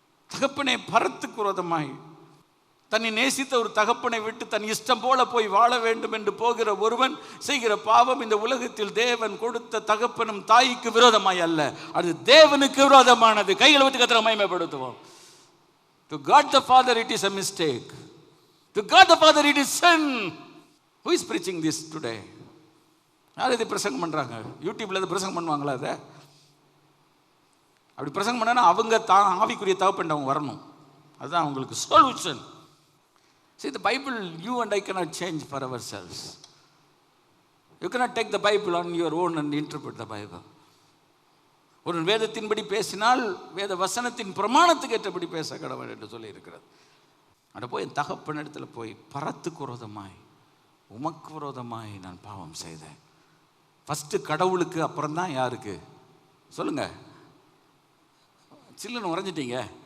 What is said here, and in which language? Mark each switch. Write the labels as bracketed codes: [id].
[ta] தகப்பனே பரத்துக்கு விரோதமாய், தன்னை நேசித்த ஒரு தகப்பனை விட்டு தன் இஷ்டம் போல போய் வாழ வேண்டும் என்று போகிற ஒருவன் செய்கிற பாவம் இந்த உலகத்தில் தேவன் கொடுத்த தகப்பனும் தாய்க்கு விரோதமாய் அல்ல, அது தேவனுக்கு விரோதமானது. கைகளை விட்டு கத்திர மகிமைப்படுத்துவோம். [en] To God the Father it is a mistake. To God the Father it is sin. Who is preaching this today? [ta] யார் இதை பிரசங்கம் பண்ணுறாங்க? யூடியூப்ல இதை பிரசங்கம் பண்ணுவாங்களா? அதை அப்படி பிரசங்கம் பண்ணா அவங்க ஆவிக்குரிய தகப்பன் அவங்க வரணும். அதுதான் அவங்களுக்கு solution. [en] See, the Bible, you and I cannot change for ourselves. You cannot take the Bible on your own and interpret the Bible. [ta] ஒரு வேதத்தின்படி பேசினால் வேத வசனத்தின் பிரமாணத்துக்கு ஏற்றபடி பேச கடவுள் என்று சொல்லி இருக்கிறது. அட போய் என் தகப்பன் இடத்துல போய் பரத்துக்கு விரோதமாய் உமக்கு விரோதமாய் நான் பாவம் செய்தேன். ஃபஸ்ட்டு கடவுளுக்கு, அப்புறம் தான் யாருக்கு? சொல்லுங்க, சில்லுன்னு உறைஞ்சிட்டீங்க.